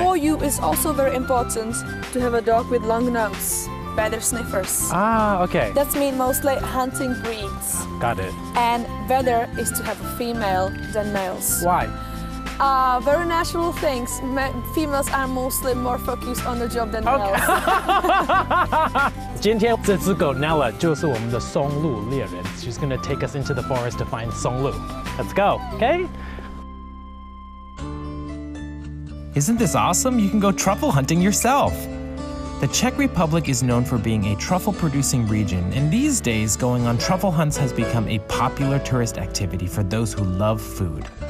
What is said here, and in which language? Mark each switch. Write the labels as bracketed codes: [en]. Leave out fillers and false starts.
[en] for you, it's also very important to have a dog with long nose, better sniffers. Okay. That means mostly hunting breeds. Got it. And better is to have a female than males. Why? Very natural things. Females are mostly more focused on the job than males. [zh] 今天这只狗 Nella 就是我们的松鹿猎人。 [en] She's gonna take us into the forest to find 松鹿. Let's go, okay? Isn't this awesome? You can go truffle hunting yourself. The Czech Republic is known for being a truffle-producing region, and these days, going on truffle hunts has become a popular tourist activity for those who love food.